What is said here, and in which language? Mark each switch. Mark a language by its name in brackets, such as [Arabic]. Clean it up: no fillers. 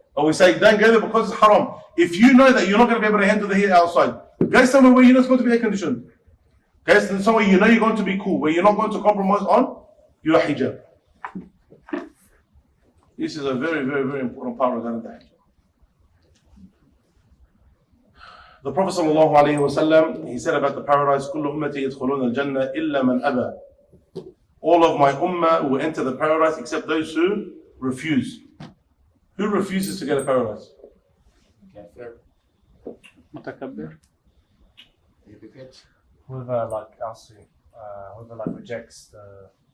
[English] But we say, don't go there because it's haram. If you know that you're not going to be able to handle the heat outside, go somewhere where you know it's going to be air conditioned. Go somewhere you know you're going to be cool, where you're not going to compromise on your hijab. This is a very, very, very important part regarding the hijab. The Prophet ﷺ, he said about the paradise, [Arabic] كُلُّ أُمَّتِي يَدْخُلُونَ الْجَنَّةِ إِلَّا مَنْ أَبَى. [English] All of my ummah will enter the paradise except those who refuse. Who refuses to get a paradise? [Arabic] متكبر. [English] Hypocrite. Whoever whoever rejects the.